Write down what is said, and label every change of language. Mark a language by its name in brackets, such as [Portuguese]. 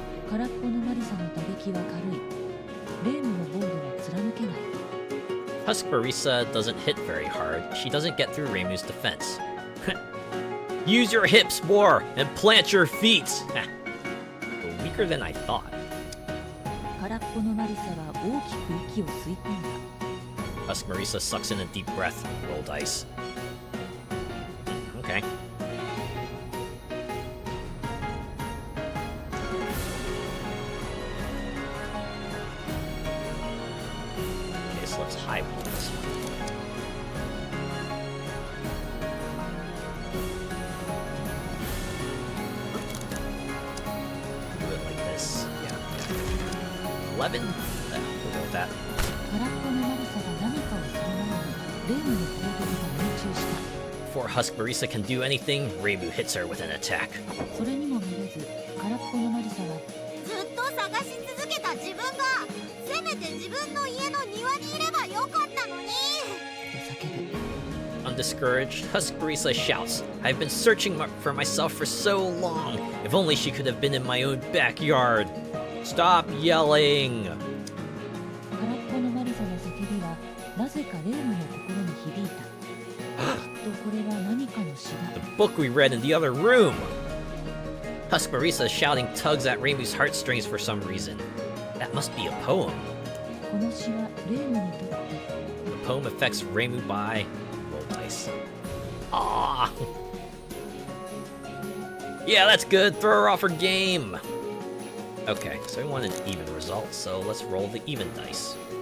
[Japanese] 空っぽのマリサの打撃は軽いレームの防御は貫けない [English] Husk Marisa doesn't hit very hard. She doesn't get through Reimu's defense. Use your hips more and plant your feet! Weaker than I thought. [Japanese] 空っぽのマリサは大きく息を吸い込んだ [English] Husk Marisa sucks in a deep breath. Roll dice. Okay. Okay, so let's highball this one. Do it like this. Yeah. 11? We'll go with that. [Japanese] 空っぽのマリサが何かをする前にレームの攻撃が命中した [English] Before Marisa can do anything, Reimu hits her with an attack. [Japanese] それにもめげず空っぽのマリサはずっと探し続けた自分がせめて自分の家の庭にいればよかったのに。と叫ぶ。 [English] Undiscouraged, Marisa shouts, I've been searching for myself for so long. If only she could have been in my own backyard. Stop yelling! [Japanese] 空っぽのマリサの叫びはなぜかレームの心に響いた。きっとこれは何かの詩だ。 [English] The book we read in the other room! Marisa shouting tugs at Reimu's heartstrings for some reason. That must be a poem. [Japanese] この詩はレームにとって [English] The poem affects Reimu by roll dice. Ah. Yeah, that's good. Throw her off her game. Okay, so we want an even result, so let's roll the even dice.